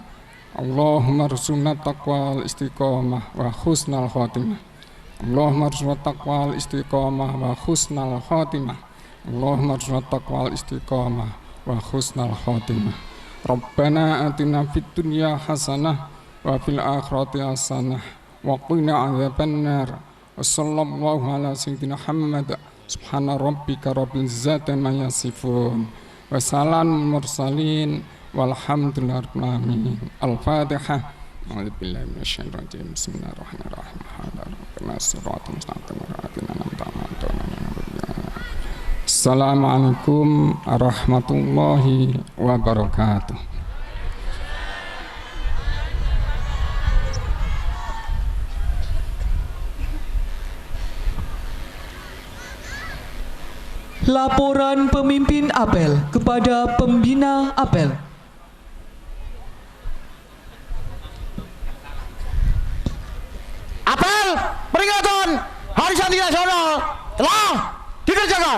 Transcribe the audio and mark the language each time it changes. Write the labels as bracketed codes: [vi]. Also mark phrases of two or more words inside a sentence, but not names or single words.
[ar] اللهم ارزقنا التقوى والاستقامة وحسن الخاتمة. اللهم ارزقنا التقوى والاستقامة وحسن الخاتمة. اللهم ارزقنا التقوى والاستقامة وحسن الخاتمة. ربنا آتنا في الدنيا حسنة وفي الآخرة حسنة وقنا عذاب النار. وصلى الله على سيدنا محمد سبحان ربك رب العزة عما يصفون وسلام مرسلين والحمد لله رب العالمين. Al-Fatihah. أعوذ بالله من الشيطان الرجيم. بسم الله الرحمن الرحيم. السلام عليكم ورحمة الله وبركاته. [id] Laporan pemimpin apel kepada pembina apel. Apel peringatan Hari Santri Nasional telah dikerjakan.